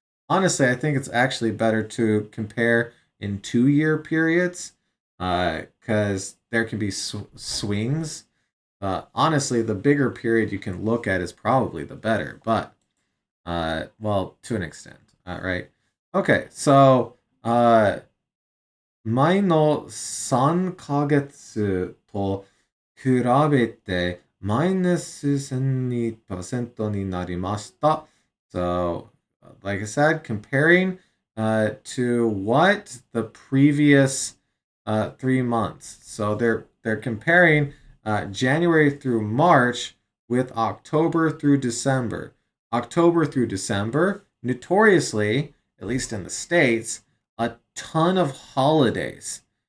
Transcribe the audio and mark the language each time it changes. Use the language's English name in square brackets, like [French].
[English] Honestly, I think it's actually better to compare in 2-year periods because there can be swings. Honestly, the bigger period you can look at is probably the better, but well, to an extent, right? Okay, so [Japanese] 前の3ヶ月と比べてマイナス12%になりました。 [English] So, like I said, comparing to what the previous 3 months. So they're comparing January through March with October through December. October through December, notoriously, at least in the States, a ton of holidays.